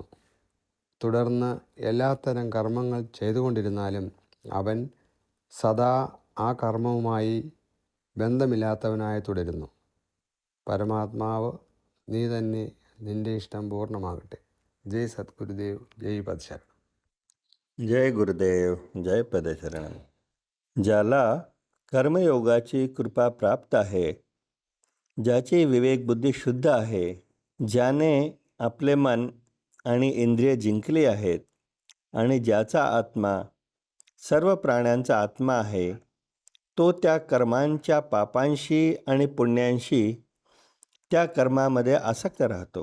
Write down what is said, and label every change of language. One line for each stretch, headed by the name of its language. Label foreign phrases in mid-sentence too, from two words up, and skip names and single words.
Malayalam: തുടർന്ന് എല്ലാത്തരം കർമ്മങ്ങൾ ചെയ്തുകൊണ്ടിരുന്നാലും അവൻ സദാ ആ കർമ്മവുമായി ബന്ധമില്ലാത്തവനായി തുടരുന്നു. പരമാത്മാവ് നീ തന്നെ, നിന്റെ ഇഷ്ടം പൂർണ്ണമാകട്ടെ. ജയ് സദ്ഗുരുദേവ്, ജയ് പദശരണം.
Marathi: जय गुरुदेव, जय पदशरण. ज्याला कर्मयोगाची कृपा प्राप्त आहे, ज्याची विवेक बुद्धी शुद्ध आहे, ज्याने आपले मन आणि इंद्रिय जिंकली आहेत आणि ज्याचा आत्मा सर्व प्राण्यांचा आत्मा आहे, तो त्या कर्मांच्या पापांशी आणि पुण्यांशी त्या कर्मामध्ये आसक्त राहतो.